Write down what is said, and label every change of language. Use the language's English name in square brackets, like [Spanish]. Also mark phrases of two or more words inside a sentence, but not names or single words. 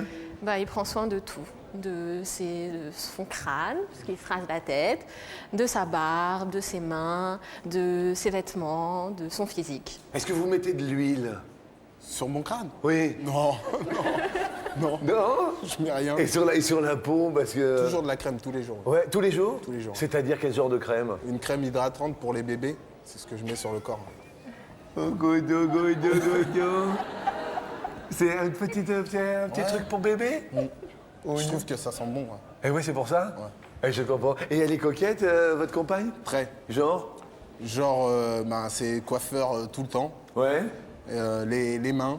[French] Bah, il prend soin de tout. De son crâne, parce qu'il se rase la tête, de sa barbe, de ses mains, de ses vêtements, de son physique. Est-ce que vous mettez de l'huile? Sur mon crâne? Oui. Non, non, Non? je mets rien. Et sur la peau, parce que... Toujours de la crème tous les jours. Ouais, tous les jours? Tous les jours. C'est-à-dire quel genre de crème? Une crème hydratante pour les bébés, c'est ce que je mets sur le corps. Oh, godo, godo, godo. C'est un petit truc pour bébé? Je trouve que ça sent bon. Ouais. Et oui, c'est pour ça? Ouais. Et je comprends. Et elle est coquette, votre compagne? Très. Genre? Genre, c'est coiffeur tout le temps. Ouais. Les mains,